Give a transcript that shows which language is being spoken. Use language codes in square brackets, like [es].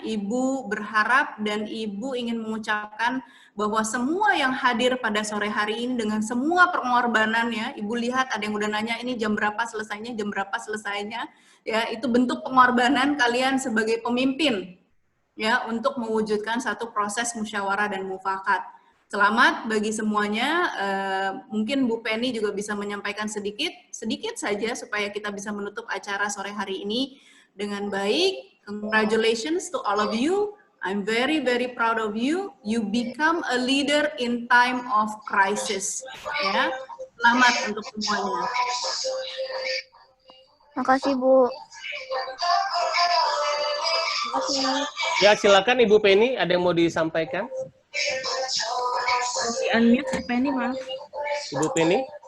[id] Ibu berharap dan Ibu ingin mengucapkan bahwa semua yang hadir pada sore hari ini dengan semua pengorbanannya, Ibu lihat ada yang udah nanya ini jam berapa selesainya, ya itu bentuk pengorbanan kalian sebagai pemimpin, ya untuk mewujudkan satu proses musyawarah dan mufakat. Selamat bagi semuanya. Mungkin Bu Penny juga bisa menyampaikan sedikit saja supaya kita bisa menutup acara sore hari ini dengan baik. [en] Congratulations to all of you. I'm very, very proud of you. You become a leader in time of crisis. [id] Ya, selamat untuk semuanya. Makasih Bu. Ya, silakan Ibu Penny, ada yang mau disampaikan? Unmute Bu Penny, maaf. Ibu Penny?